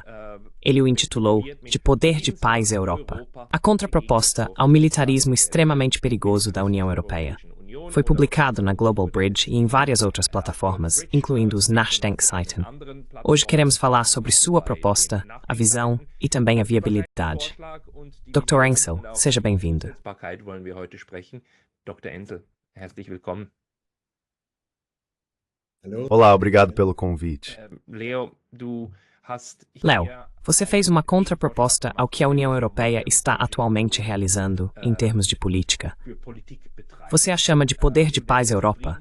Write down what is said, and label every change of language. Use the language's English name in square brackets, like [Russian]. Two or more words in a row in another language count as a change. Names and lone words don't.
[Portuguese] Ele o intitulou de Poder de Paz Europa, a contraproposta ao militarismo extremamente perigoso da União Europeia. Foi publicado na Global Bridge e em várias outras plataformas, incluindo os Nachdenkseiten. Hoje queremos falar sobre sua proposta, a visão e também a viabilidade. Dr. Ensel, seja bem-vindo. [German] Dr. Ensel, herzlich willkommen. [Portuguese] Olá, obrigado pelo convite. Leo, Léo, você fez uma contraproposta ao que a União Europeia está atualmente realizando em termos de política. Você a chama de Poder de Paz Europa.